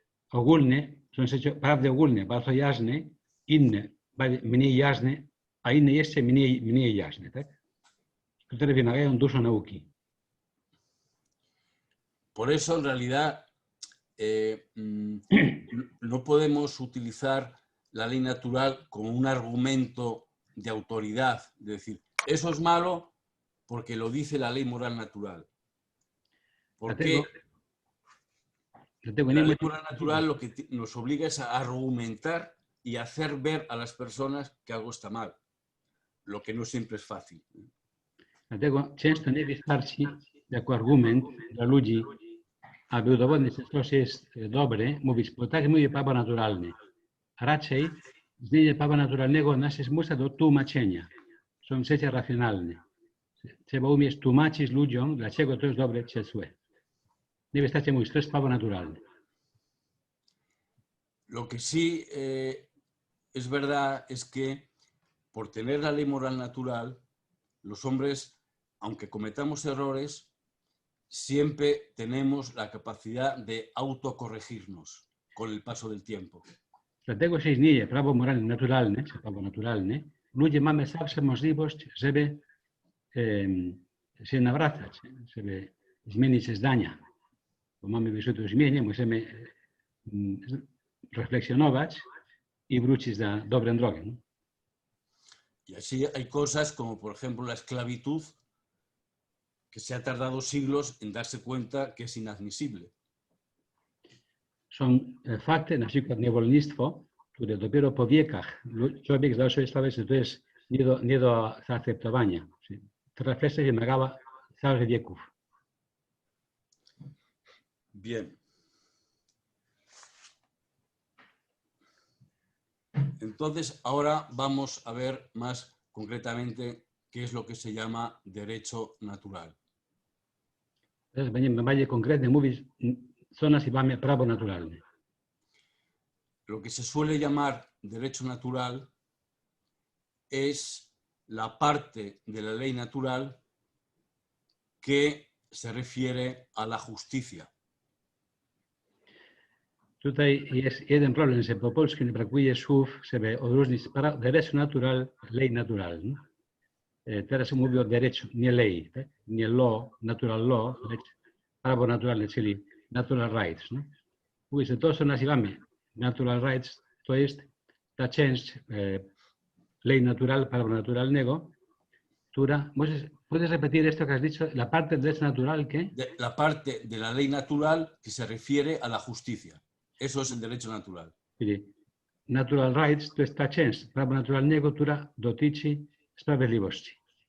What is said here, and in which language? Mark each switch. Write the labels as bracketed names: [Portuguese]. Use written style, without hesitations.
[Polish] Ogólne, są prawdy ogólne, bardzo jasne, inne, mniej jasne, a inne jeszcze mniej jasne, tak? Które wymagają dużo nauki. [Spanish] Por eso, en realidad, no podemos utilizar la ley natural como un argumento de autoridad, de decir, eso es malo porque lo dice la ley moral natural. Porque la ley moral natural lo que nos obliga es a argumentar y hacer ver a las personas que algo está mal, lo que no siempre es fácil. [Polish] Dlatego często nie wystarczy jako argument dla ludzi, aby udowodnić, że coś jest dobre, mówić, bo tak mówi prawo naturalne. A raczej istnienie prawa naturalnego nas zmusza do tłumaczenia. Są rzeczy racjonalne. Trzeba umieć tłumaczyć ludziom, dlaczego to jest dobre czy złe. Nie wystarczy mówić, to jest prawo naturalne. [Spanish] Lo que sí es verdad es que por tener la ley moral natural, los hombres, aunque cometamos errores, siempre tenemos la capacidad de autocorregirnos con el paso del tiempo. [Polish] Dlatego się istnieje prawo moralne naturalne, czy prawo naturalne, ludzie mamy zawsze możliwość, żeby się nawracać, żeby zmienić zdania. Bo mamy wyrzut o zmianie, możemy reflexionować y wrócić na dobrą drogę. [Spanish] Y así hay cosas como, por ejemplo, la esclavitud, que se ha tardado siglos en darse cuenta que es inadmisible. [Polish] Są fakty, na przykład niewolnictwo, które dopiero po wiekach człowiek zdał sobie sprawę, że to jest nie do zaakceptowania. Ta refleksja wymagała całych wieków. [Spanish] Bien. Entonces, ahora vamos a ver más concretamente qué es lo que se llama derecho natural. [Polish] Teraz będziemy bardziej konkretnie mówić, co nazywamy prawo naturalne. [Spanish] Lo que se suele llamar derecho natural es la parte de la ley natural que se refiere a la justicia. [Polish] Tutaj jest jeden problem, że po polsku nie brakuje słów, żeby odróżnić derecho natural, ley natural. No? Teraz mówię o derecho, nie ley, tak? Nie law, natural law, lecz prawo naturalne, czyli natural rights. No? Mówi, że to, co nazywamy natural rights, to jest ta część ley natural, prawa naturalnego, która, [Spanish] ¿puedes repetir esto que has dicho? La parte del derecho natural, ¿qué? La parte de la ley natural que se refiere a la justicia. Eso es el derecho natural. [Polish] Czyli natural rights to jest ta część prawa naturalnego, która dotyczy sprawiedliwości.